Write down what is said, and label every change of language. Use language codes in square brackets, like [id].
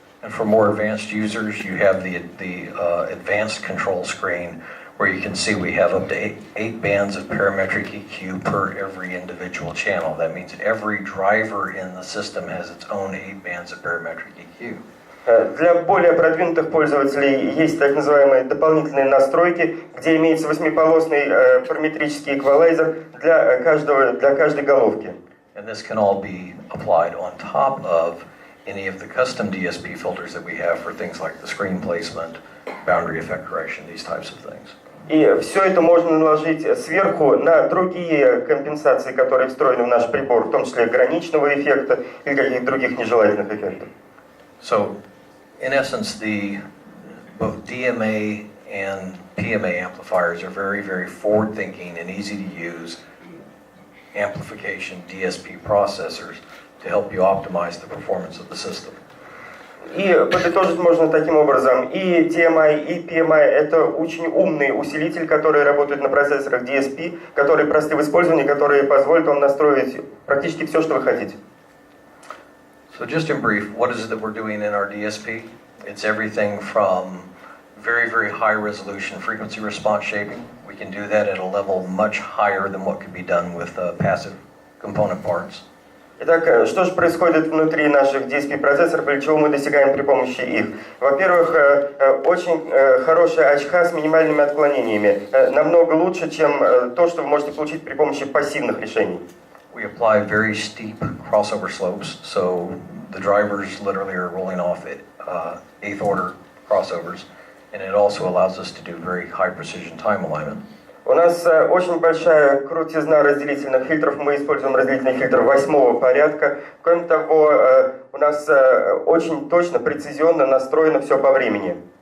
[en] And for more advanced users, you have the advanced control screen where you can see we have up to eight bands of parametric EQ per every individual channel. That means every driver in the system has its own 8 bands of parametric EQ. [ru] Для более продвинутых пользователей есть так называемые дополнительные настройки, где имеется восьмиполосный параметрический эквалайзер для каждой головки. [en] And this can all be applied on top of any of the custom DSP filters that we have for things like the screen placement, boundary effect correction, these types of things. [ru] И все это можно наложить сверху на другие компенсации, которые встроены в наш прибор, в том числе граничного эффекта или каких-то других нежелательных эффектов. [en] So, in essence, both DMA and PMA amplifiers are very, very forward-thinking and easy-to-use amplification DSP processors to help you optimize the performance of the system. [ru] И подытожить можно таким образом, и DMI, и PMI это очень умный усилитель, который работает на процессорах DSP, которые просты в использовании, которые позволят вам настроить практически все, что вы хотите. [en] So just in brief, what is it that we're doing in our DSP? It's everything from very, very high resolution frequency response shaping. We can do that at a level much higher than what could be done with passive component parts. [ru] Итак, что же происходит внутри наших DSP-процессоров, или чего мы достигаем при помощи их? Во-первых, очень хорошая АЧХ с минимальными отклонениями, намного лучше, чем то, что вы можете получить при помощи пассивных решений. [en] We apply very steep crossover slopes, so the drivers literally are rolling off at eighth order crossovers, and it also allows us to do very high precision time alignment. [ru] У нас очень большая крутизна разделительных фильтров, мы используем разделительный фильтр 8-го порядка. Кроме того, у нас очень точно, прецизионно настроено все по времени.